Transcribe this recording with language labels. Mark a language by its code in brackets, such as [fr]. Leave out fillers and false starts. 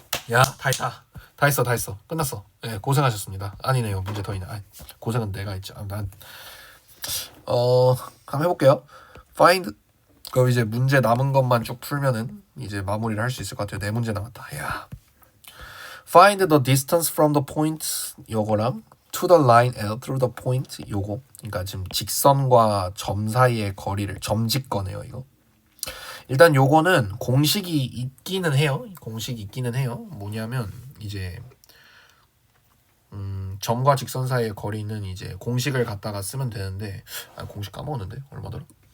[ko] 야, 다 했어. 끝났어. 네, 고생하셨습니다. 아니네요. 문제 더 있네. 고생은 내가 했죠. 한번 해볼게요. find 그럼 이제 문제 남은 것만 쭉 풀면은 이제 마무리를 할 수 있을 것 같아요. 네 문제 남았다. 야. [en] find the distance from the point [ko] 요거랑 [en] to the line L through the point [ko] 요거. 그러니까 지금 직선과 점 사이의 거리를 점직거네요, 이거. 일단 요거는 공식이 있기는 해요. 뭐냐면 이제 점과 직선 사이의 거리는 이제 공식을 갖다가 쓰면 되는데 공식 까먹었는데 얼마더라?